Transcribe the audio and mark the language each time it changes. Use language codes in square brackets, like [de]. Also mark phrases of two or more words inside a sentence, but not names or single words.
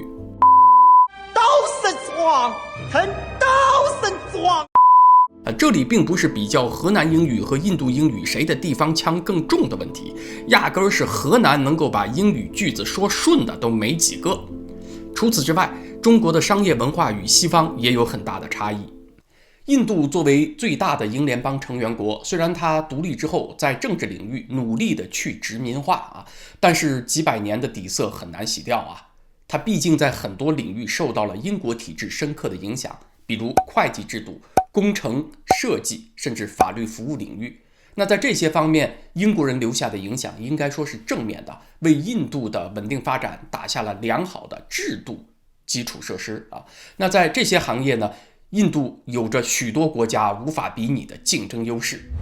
[zh] 都是錯，很都是錯。這這裡並不是比較河南英語和印度英語誰的地方腔更重的問題，壓根兒是河南能夠把英語句子說順的都沒幾個。除此之外，中國的商業文化與西方也有很大的差異。印度作為最大的英联邦成员国，虽然它獨立之後在政治領域努力的去殖民化但是幾百年的底色很難洗掉它畢竟在很多領域受到了英國体制深刻的影響，比如會計制度、工程設計，甚至法律服務領域。那在這些方面，英國人留下的影響應該說是正面的，為印度的穩定發展打下了良好的制度基礎設施那在這些行業呢，印度有着許多國家無法比擬的競爭優勢。